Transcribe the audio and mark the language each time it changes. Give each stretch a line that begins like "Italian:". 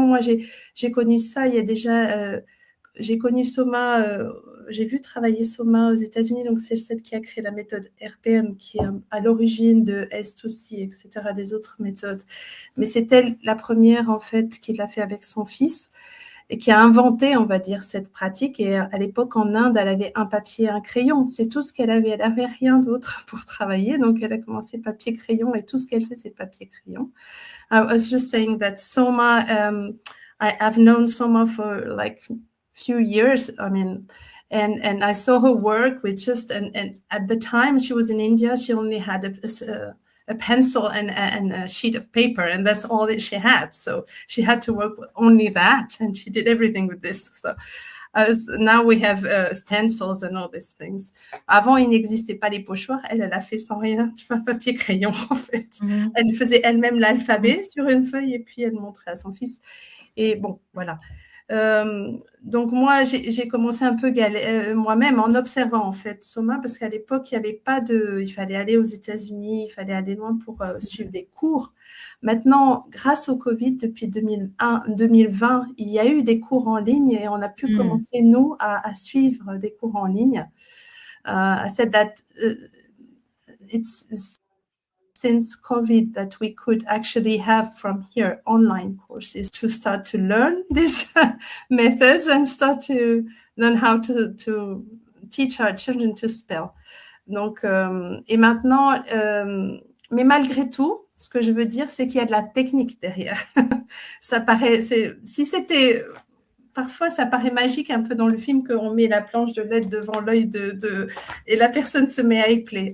French: Moi, j'ai connu ça il y a déjà... j'ai connu Soma, j'ai vu travailler Soma aux États-Unis, donc c'est celle qui a créé la méthode RPM, qui est à l'origine de Est aussi, etc., des autres méthodes. Mais c'est elle la première, en fait, qui l'a fait avec son fils, et qui a inventé, on va dire, cette pratique. Et à l'époque, en Inde, elle avait un papier et un crayon. C'est tout ce qu'elle avait. Elle n'avait rien d'autre pour travailler. Donc, elle a commencé papier-crayon, et tout ce qu'elle fait, c'est papier-crayon.
English: I was just saying that Soma, I've known Soma for like few years. I mean, and I saw her work with just, and at the time she was in India, she only had a pencil and a sheet of paper, and that's all that she had. So she had to work with only that, and she did everything with this. So now we have stencils and all these things.
French: Avant, il n'existait pas les pochoirs. Elle a fait sans rien, tu vois, papier-crayon, en fait. Elle faisait elle-même l'alphabet sur une feuille, et puis elle montrait à son fils. Et bon, voilà. Donc moi, j'ai commencé un peu moi-même en observant en fait Soma, parce qu'à l'époque, il n'y avait pas il fallait aller aux États-Unis, il fallait aller loin pour suivre des cours. Maintenant, grâce au Covid, depuis 2020, il y a eu des cours en ligne, et on a pu commencer, nous, à suivre des cours en ligne.
English: I said that it's since COVID that we could actually have from here online courses to start to learn these methods and start to learn how to teach our children to spell.
French: Donc, et maintenant, mais malgré tout, ce que je veux dire, c'est qu'il y a de la technique derrière. Ça paraît, si c'était... Parfois, ça paraît magique un peu dans le film qu'on met la planche de lettres devant l'œil et la personne se met à épeler.